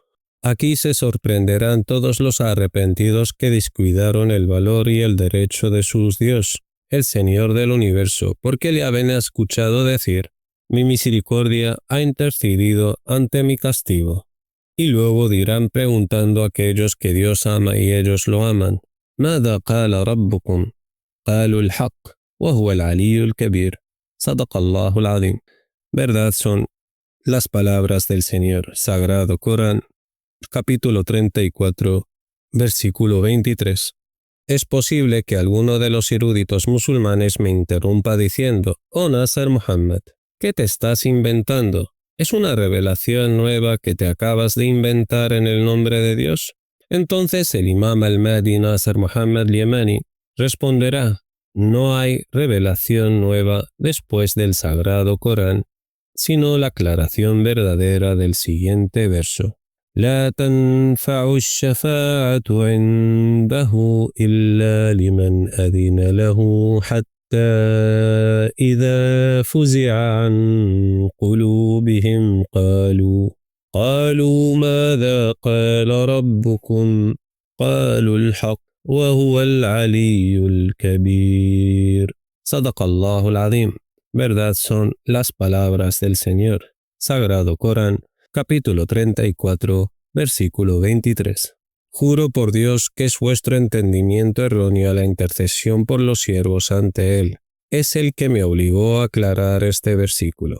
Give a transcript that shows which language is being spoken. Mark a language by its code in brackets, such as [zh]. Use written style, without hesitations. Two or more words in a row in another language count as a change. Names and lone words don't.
[es] Aquí se sorprenderán todos los arrepentidos que descuidaron el valor y el derecho de su Dios, el Señor del universo, porque le habían escuchado decir, mi misericordia ha intercedido ante mi castigo. Y luego dirán preguntando a aquellos que Dios ama y ellos lo aman, [ar] ماذا قال ربكم؟ قالوا الحق وهو العلي الكبير. صدق الله العظيم. [es] Verdad son las palabras del Señor. Sagrado Corán, capítulo 34, versículo 23. Es posible que alguno de los eruditos musulmanes me interrumpa diciendo: «Oh Nasser Muhammad, ¿qué te estás inventando? ¿Es una revelación nueva que te acabas de inventar en el nombre de Dios?». Entonces el imam al-Mahdi Nasser Muhammad al-Yamani responderá: no hay revelación nueva después del Sagrado Corán, sino la aclaración verdadera del siguiente verso. [ar] لا تنفع الشفاعة عنده إلا لمن أذن له حتى إذا فزع عن قلوبهم قالوا ماذا قال ربكم قالوا الحق وهو العلي الكبير. صدق الله العظيم. [es] Verdad son las palabras del Señor. Sagrado Corán, capítulo 34, versículo 23. Juro por Dios que es vuestro entendimiento erróneo a la intercesión por los siervos ante Él. Es el que me obligó a aclarar este versículo.